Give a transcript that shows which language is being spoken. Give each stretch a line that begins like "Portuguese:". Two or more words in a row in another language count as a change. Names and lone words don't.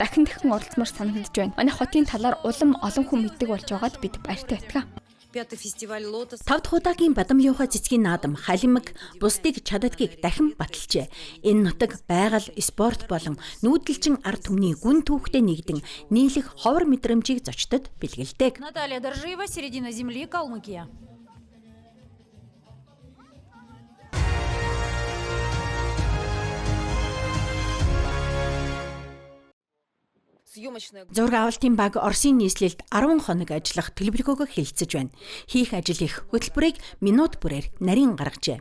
Mongolian: Дахин оролцмоор санагдаж байна. Манай хотын талаар улам олон хүн мэддэг болж байгаад бид баяртай байна. 5 дахь удаагийн Бадамлиухай цэцгийн наадам халимаг бусдыг чаддгийг дахин баталжээ. Энэ нутаг байгаль, спорт болон нүүдэлчин ард түмний гүн түүхтэй нэгдэн нийлэх ховор мэдрэмжийг зочдод бэлгэлдэг.
Russian: Наталья Доржиева, середина земли, Калмыкия.
Mongolian: Зураг авалтын баг Оросын нийслэлд 10 хоног ажиллах төлөвлөгөөгөө хэлэлцэж байна. Хийх ажил их хөтөлбөрийг минут бүрээр нарийн гаргажээ.